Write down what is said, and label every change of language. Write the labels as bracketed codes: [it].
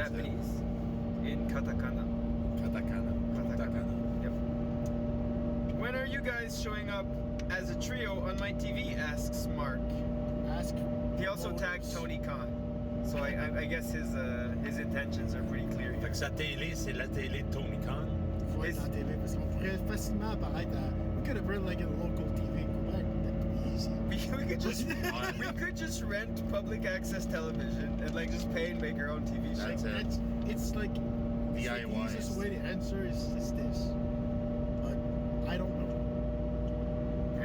[en] Japanese. In katakana. Katakana. Yep. When are you guys showing up as a trio on my TV? Asks Mark. Ask. He also Motors. tagged Tony Khan. So I guess his intentions are pretty clear [fr] Fait [en] here. [fr] que sa télé, c'est la télé de Tony Khan. Faut être en TV parce qu'on pourrait facilement apparaître à. [en] We could have run like a local TV in Quebec. That'd be easy. We could just rent public access television and like just pay and make our own TV show. That's it. It's like DIY. The easiest way to answer is this. But I don't know.